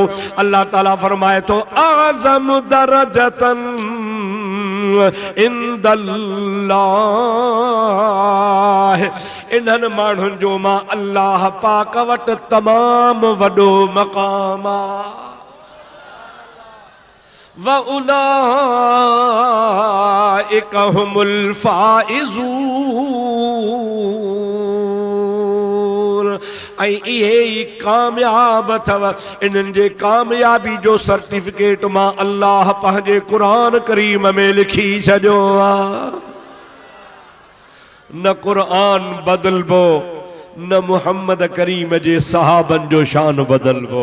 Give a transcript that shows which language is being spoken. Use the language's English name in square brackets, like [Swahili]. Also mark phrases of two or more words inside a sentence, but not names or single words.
[Sindhi] अल्लाह ताला फरमाए थो [Arabic] أعظم درجة عند الله, [Sindhi] इन्हनि माण्हुनि जो मां अल्लाह पाक वटि तमामु वॾो मक़ाम आहे। [Arabic] وأولئك هم الفائزون, [Sindhi] ऐं इहे ई कामयाब अथव। इन्हनि जे कामयाबी जो सर्टिफिकेट मां अल्लाह पंहिंजे क़ुरान करीम में लिखी छॾियो आहे। न क़ुरान बदलबो, न मुहम्मद करीम जे सहाबन जो शान बदलबो।